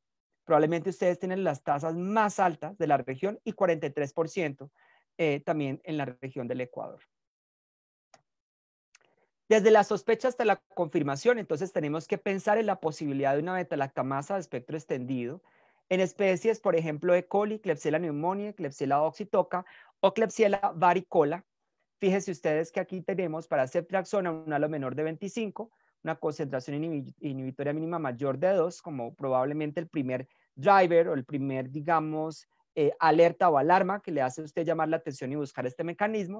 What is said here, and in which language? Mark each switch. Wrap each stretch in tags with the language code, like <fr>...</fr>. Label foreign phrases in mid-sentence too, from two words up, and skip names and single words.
<es>Probablemente ustedes tienen las tasas más altas de la región y 43% también en la región del Ecuador. Desde la sospecha hasta la confirmación, entonces tenemos que pensar en la posibilidad de una beta-lactamasa de espectro extendido en especies, por ejemplo, E. coli, Klebsiella pneumoniae, Klebsiella oxytoca o Klebsiella varicola. Fíjense ustedes que aquí tenemos para ceftriaxona un halo menor de 25, una concentración inhibitoria mínima mayor de 2, como probablemente el primer driver o el primer, digamos, alerta o alarma que le hace a usted llamar la atención y buscar este mecanismo.</es>